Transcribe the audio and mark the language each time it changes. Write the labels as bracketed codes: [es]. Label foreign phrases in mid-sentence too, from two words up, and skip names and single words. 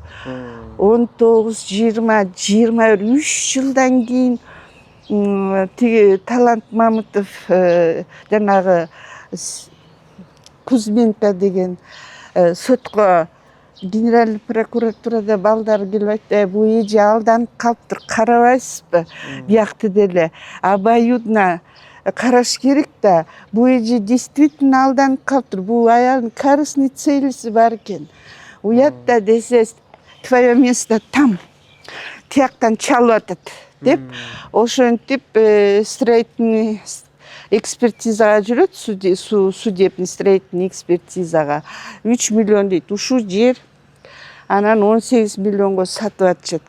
[ky] 19, 20, 21 жылдан кийин тиги Талант Мамытов жанагы Кузьменко деген сотко генеральный прокуратурада балдар келип айтты, бул эже алданып калыптыр, карабайсызбы? Биякты деле обоюдно караш керек да. Бул эже действительно алданып калыптыр. Бул аялдын [ru] корыстный целиси [ky] бар экен. Уятта десе, [ru] твое место там. [ky] Тияктан чалып атат деп, ошентип строительный экспертизага жүрөт, [ru] судебный строительный [ky] экспертизага 3 миллион дейт. Ушул жер анан 18 миллионго сатып атышат.